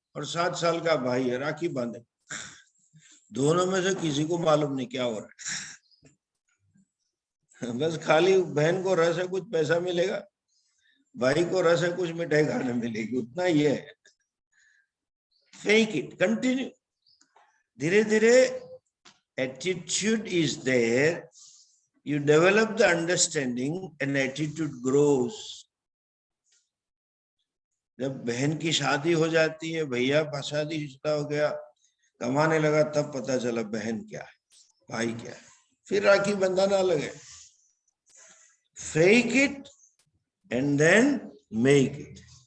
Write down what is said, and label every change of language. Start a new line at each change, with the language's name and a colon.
Hindi: और 7 साल का भाई है, राखी बांधे। दोनों में से किसी को मालूम नहीं क्या हो रहा है। बस खाली बहन को रस है, कुछ पैसा मिलेगा, भाई को रस है, कुछ मिठाई खाने मिलेगी, उतना ही है।
English: Fake it, continue.
Hindi: धीरे धीरे
English: Attitude is there, you develop the understanding and attitude grows.
Hindi: जब बहन की शादी हो जाती है, भैया का शादी हो गया, कमाने लगा, तब पता चला बहन क्या है, भाई क्या है, फिर राखी बंधाना लगे।
English: Fake it and then make it.